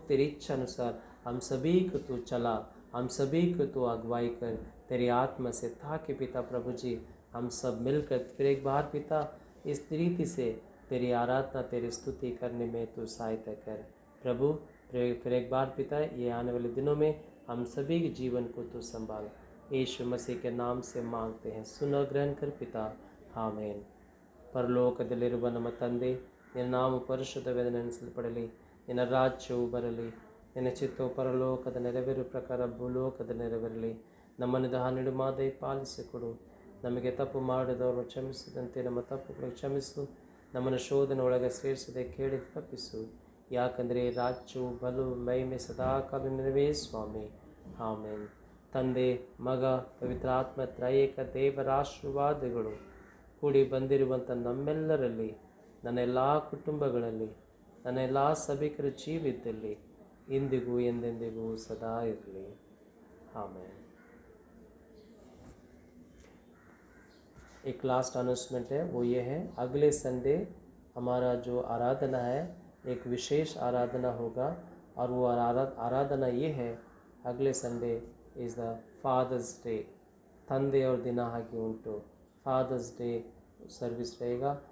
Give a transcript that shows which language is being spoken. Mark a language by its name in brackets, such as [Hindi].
[Hindi] तेरी इच्छा अनुसार हम सभी को तू चला, हम सभी को तू अगुवाई कर तेरी आत्मा से, ताकि पिता प्रभु जी हम सब मिलकर फिर एक बार पिता इस रीति से तेरी आराधना तेरी स्तुति करने में तू सहायता कर प्रभु। फिर एक बार पिता ये आने वाले दिनों में हम सभी के जीवन को तू संभाल, यीशु मसीह के नाम से मांगते हैं, सुनो ग्रहण कर पिता, आमीन। [Kannada] ಪರಲೋಕದಲ್ಲಿರುವ ನಮ್ಮ ತಂದೆ, ನಿನ್ನ ನಾಮ ಪರಿಶುದ್ಧವೆಂದೆನಿಸಲ್ಪಡಲಿ, ನಿನ್ನ ರಾಜ್ಯವು ಬರಲಿ, ನಿನ್ನ ಚಿತ್ತವು ಪರಲೋಕದ ನೆರವೇರು ಪ್ರಕಾರ ಭೂಲೋಕದ ನೆರವೇರಲಿ. ನಮ್ಮನ್ನು ದಾಹನಿಡು ಮಾದೈ ಪಾಲಿಸಿಕೊಡು, ನಮಗೆ ತಪ್ಪು ಮಾಡಿದವರು ಕ್ಷಮಿಸಿದಂತೆ ನಮ್ಮ ತಪ್ಪುಗಳು ಕ್ಷಮಿಸು, ನಮ್ಮನ್ನು ಶೋಧನೆ ಒಳಗೆ ಸೇರಿಸದೆ ಕೇಳಿ ತಪ್ಪಿಸು, ಯಾಕಂದರೆ ರಾಜ್ಯವು ಬಲು ಮಹಿಮೆ ಸದಾಕಾಲ ನಿನವೇ ಸ್ವಾಮಿ, ಆಮೇನ್. ತಂದೆ, ಮಗ, ಪವಿತ್ರಾತ್ಮ ತ್ರಯೇಕ ದೇವರ ಆಶೀರ್ವಾದಗಳು ಕೂಡಿ ಬಂದಿರುವಂಥ ನಮ್ಮೆಲ್ಲರಲ್ಲಿ, ನನ್ನ ಎಲ್ಲ ಕುಟುಂಬಗಳಲ್ಲಿ, ನನ್ನ ಎಲ್ಲ ಸಭಿಕರ ಜೀವಿತದಲ್ಲಿ ಇಂದಿಗೂ ಎಂದೆಂದಿಗೂ ಸದಾ ಇರಲಿ, आमीन। [Hindi] एक लास्ट अनाउंसमेंट है, वो ये है अगले संडे हमारा जो आराधना है एक विशेष आराधना होगा, और वो आराधना ये है, अगले Sunday [English] is the Father's Day, [Hindi] ತಂದೆ और दिन [Kannada] ಹಾಗೆ ಉಂಟು, [Hindi] फादर्स डे सर्विस रहेगा।